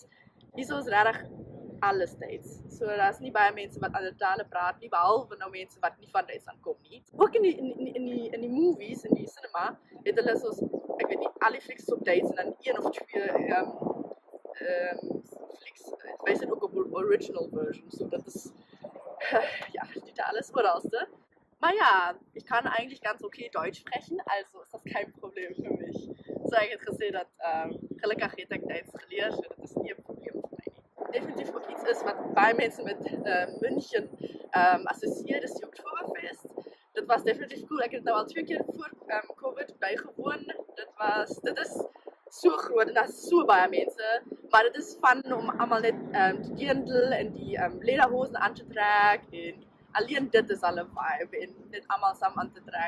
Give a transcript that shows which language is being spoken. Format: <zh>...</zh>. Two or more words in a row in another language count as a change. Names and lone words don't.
<af>Hierso is regtig alles Duits. So daar's nie baie mense wat ander tale praat nie, behalwe nou mense wat nie van Duitsland kom nie. Ook in die movies, in die cinema, het hulle soos, ek weet nie, al die flieks op Duits en dan 1 of 2 flieks, wys dit ook op</af> <en>original version,</en> <af>so dat is, ja, die Tale ist oralste.</af> <de>Maar ja, ich kann eigentlich ganz okay Deutsch sprechen, also ist das kein Problem für mich.</de> <af>So ek het gesê dat, gelukkig het ek Duits geleer, so dit is nie 'n probleem vir my nie. Definitief ook iets is wat baie mense met München associeer, is die Oktoberfest. Dit was definitief cool, ek het nou al 2 keer voor COVID bygewoon. Dit is so groot en daar is so baie mense, maar dit is fun om almal net die dirndl en die lederhosen aan te trek en alleen dit is al 'n vibe en net almal saam aan te trek.</af>